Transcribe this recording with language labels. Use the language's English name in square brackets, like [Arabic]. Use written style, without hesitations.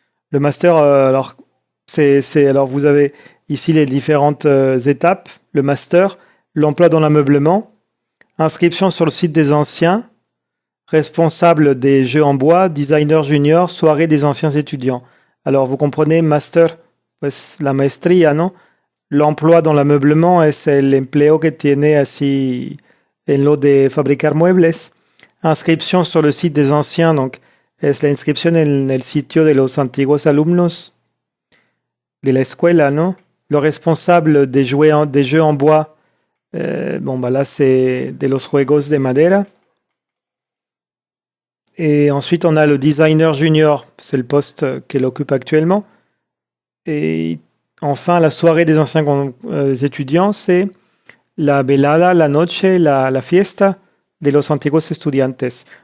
[French] Le master, alors vous avez ici les différentes étapes. Le master, l'emploi dans l'ameublement, inscription sur le site des anciens, responsable des jeux en bois, designer junior, soirée des anciens étudiants. Alors, vous comprenez, master, [Spanish] pues la maestría, ¿no? [French] L'emploi dans l'ameublement [Spanish] es el empleo que tiene así en lo de fabricar muebles. [French] Inscription sur le site des anciens, donc [Spanish] es la inscripción en el sitio de los antiguos alumnos de la escuela, ¿no? [French] Le responsable des jeux en bois, là c'est [Spanish] de los juegos de madera. [French] Et ensuite on a le designer junior, c'est le poste qu'elle occupe actuellement. Et enfin, la soirée des anciens étudiants, c'est [Spanish] la velada, la noche, la fiesta de los antiguos estudiantes.